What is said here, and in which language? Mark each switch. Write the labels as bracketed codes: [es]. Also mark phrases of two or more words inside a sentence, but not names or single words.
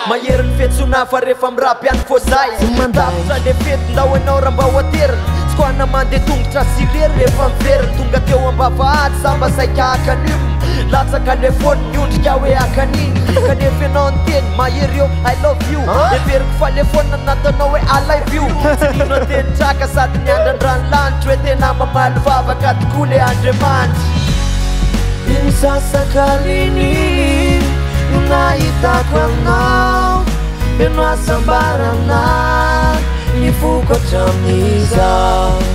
[mg] Mahery ny fihetsona fa rehefa mirampy ihany fo zay. Tsy manday. Tapitra le fety, ndao ianao raha mba ho aterina. Tsy koa na mandeha tongotra sy rery rehefa miverina. Tonga teo am-bavahady, za mba saika hakan'io. Latsaka le fony, miondrika hoe hakan'iny. Kanefa ianao ny teny, mahery eo, [en] "I love you." [mg] Ah. Everiko fa le fony natanao hoe, [en] "I love you." [mg] Tsy nino teny traka sady niandran-dranolanitra hoe tena mamaly vavaka tokoa le Andriamanitra. Iny sasakaliny no nahitako aminao, feno asambarana, ny vokatra amin'izao.